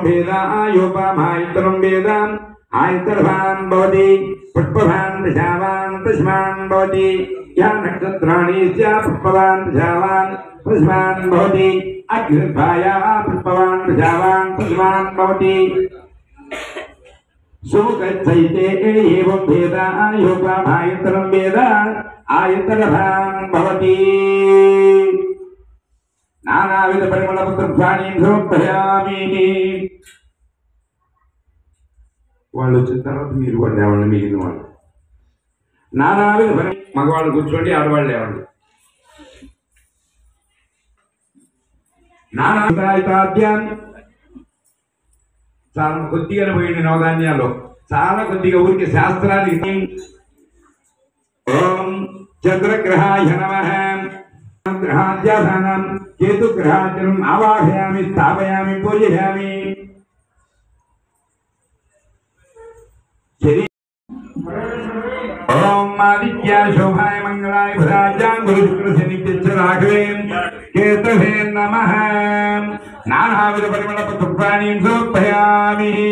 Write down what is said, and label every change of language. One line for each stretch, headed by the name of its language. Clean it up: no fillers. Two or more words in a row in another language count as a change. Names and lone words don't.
Sanskrit: वेदा योपां आयतनं वेदा आयतनवान् भवति पुष्पवान् दशावान् तस्मान् भवति या नक्षत्राणि स्या पुष्पवान् दशावान् तस्मान् भवति अग्निर्भाया पुष्पवान् दशावान् तस्मान् भवति सुमुखच्चैते एवं वेदा योपां आयतनं वेदा आयतनवान् भवति नानाविध परिमल पुष्पाणि समर्पयामि
Telugu: వాళ్ళు వచ్చిన తర్వాత మీరు వాళ్ళు లేవండి మిగిలిన వాళ్ళు నానావిధ మగవాళ్ళు కూర్చోండి ఆడవాళ్ళు లేవండి నానావిధాద్యాన్ని చాలా కొద్దిగా పోయింది నవధాన్యాల్లో చాలా కొద్దిగా ఊరికి శాస్త్రానికి
Sanskrit: ओं चन्द्रग्रहाय नमः ग्रहाद्याधानं केतुग्रहाचरम् आवाहयामि स्थापयामि पूजयामि ओम आदित्याय शोभाय मंगलाय भद्राय गुरुशुक्रशनित्यच्च राघवे केतवे नमः नानाविध परिमल पुष्पाणि समर्पयामि